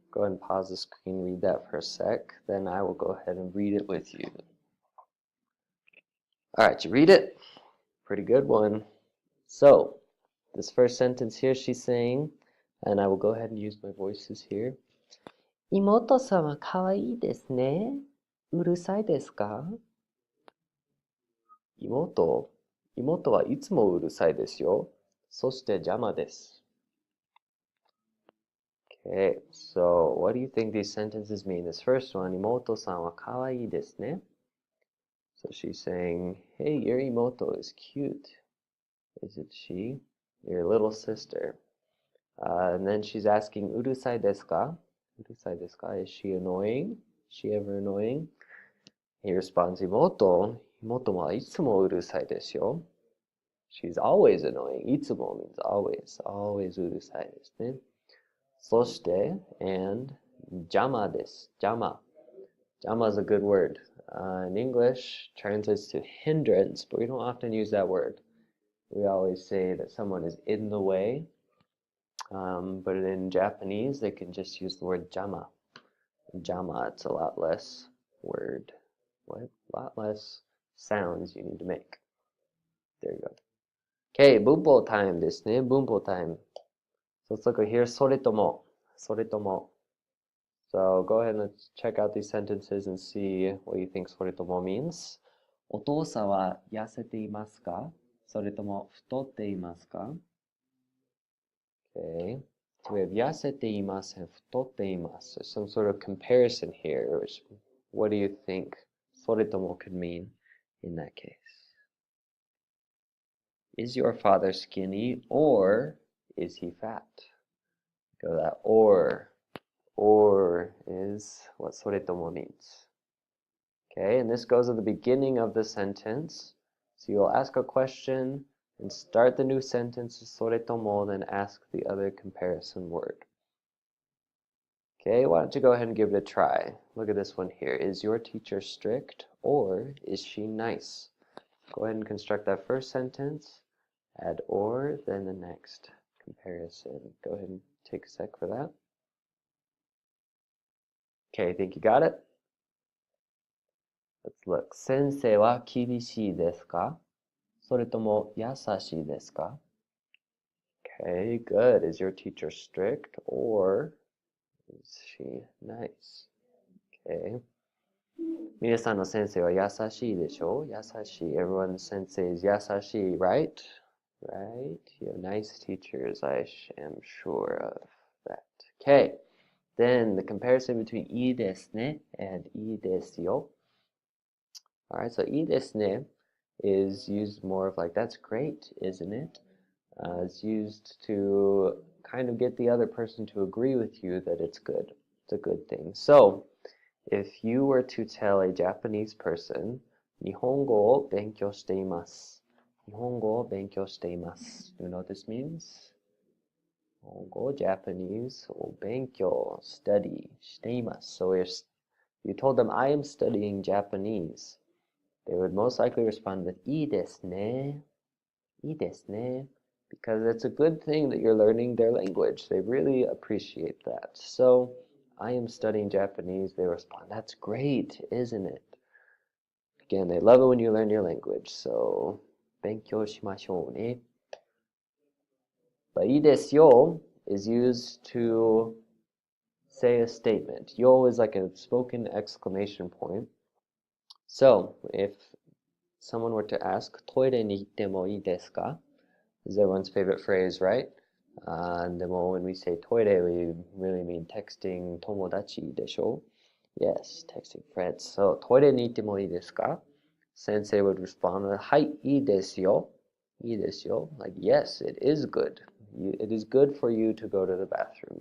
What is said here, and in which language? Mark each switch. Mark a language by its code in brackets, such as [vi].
[en] Go ahead and pause the screen, read that for a sec. Then I will go ahead and read it with you. Alright, you read it? Pretty good one. So, this first sentence here, she's saying, and I will go ahead and use my voices here. [ja] 妹さんはかわいいですね。うるさいですか？妹はいつもうるさいですよ。そして邪魔です。 [en] Okay, so what do you think these sentences mean? This first one, [ja] 妹さんはかわいいですね. [en] So she's saying, hey, your imoto is cute. Is it she? Your little sister. And then she's asking, [ja] うるさいですか? うるさいですか? [en] Is she annoying? Is she ever annoying? He responds, [ja] 妹はいつもうるさいですよ. [en] She's always annoying. いつも means always. Always [ja] うるさいですね. そして、and 邪魔です。 [en] 邪魔。Jama is a good word. In English, translates to hindrance, but we don't often use that word. We always say that someone is in the way, but in Japanese, they can just use the word jama. Jama, it's a lot less word. What? A lot less sounds you need to make. There you go. Okay, bunpo time ですね。 bunpo time. So let's look here. それとも。それとも。 So go ahead and let's check out these sentences and see what you think それとも means. [ja] お父さんは痩せていますか？それとも太っていますか？ [en] Okay. So we have [ja] 痩せていません、太っています. [en] There's some sort of comparison here. What do you think それとも could mean in that case? Is your father skinny or is he fat? Go to that or is what それとも means. Okay, and this goes at the beginning of the sentence. So you'll ask a question and start the new sentence with それとも, then ask the other comparison word. Okay, why don't you go ahead and give it a try. Look at this one here. Is your teacher strict or is she nice? Go ahead and construct that first sentence. Add or, then the next comparison. Go ahead and take a sec for that. Okay, I think you got it. [ja] Let's look. 先生は厳しいですか？それとも優しいですか？ [en] Okay, good. Is your teacher strict or is she nice? Okay. [ja] 皆さんの先生は優しいでしょ？優しい。 [en] Everyone's sensei is 優しい, right? Right? You have nice teachers, I am sure of that. Okay. Then the comparison between いいですね and いいですよ. Alright, so いいですね is used more of like, that's great, isn't it? It's used to kind of get the other person to agree with you that it's good. It's a good thing. So, if you were to tell a Japanese person, [ja] 日本語を勉強しています。日本語を勉強しています. [en] Do you know what this means? 日本語 Japanese を勉強 study しています. So if you told them, I am studying Japanese, they would most likely respond with いいですね. [ja] いいですね. [en] Because it's a good thing that you're learning their language. They really appreciate that. So, I am studying Japanese. They respond, that's great, isn't it? Again, they love it when you learn your language. [ja] So, 勉強しましょうね. [en] But いいですよ is used to say a statement. Yo is like a spoken exclamation point. So, if someone were to ask, [ja] トイレに行ってもいいですか? [en] Is everyone's favorite phrase, right? And then when we say トイレ, we really mean texting 友達でしょ? Yes, texting friends. So, [ja] トイレに行ってもいいですか? [en] Sensei would respond with, [ja] はい、いいですよ. [en] いいですよ.Like, yes, it is good. It is good for you to go to the bathroom.